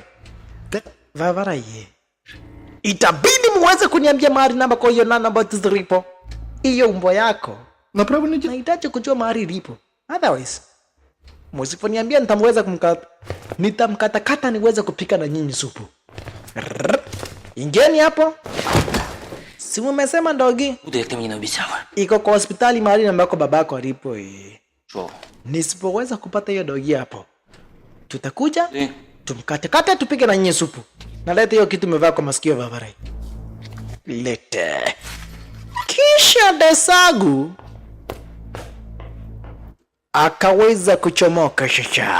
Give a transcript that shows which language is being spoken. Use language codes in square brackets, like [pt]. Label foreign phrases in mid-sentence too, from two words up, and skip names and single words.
[sw] Vavarai, itabidi muweze kuniambia mahali namba kwa hiyo nanobots zilipo. Hiyo umbo yako nahitaji kujua mahali ilipo. Otherwise msiponiambia nitamweza nitamkatakata niweze kupika na nyinyi supu. Ingeni hapo. Si umesema ndogi? [uk] Буде, як ти мені не обіцяв. [sw] Iko kwa hospitali mahali ambako babako alipo. [uk] Що? [sw] Nisipoweza kupata hiyo dogi hapo, tutakuja [uk] Ти? [sw] tumkatakata tupike na nyinyi supu. Na leta hiyo kitu umevaa kwa masikio Vavarai. Lete. Kisha Desagu akaweza kuchomoka shasha.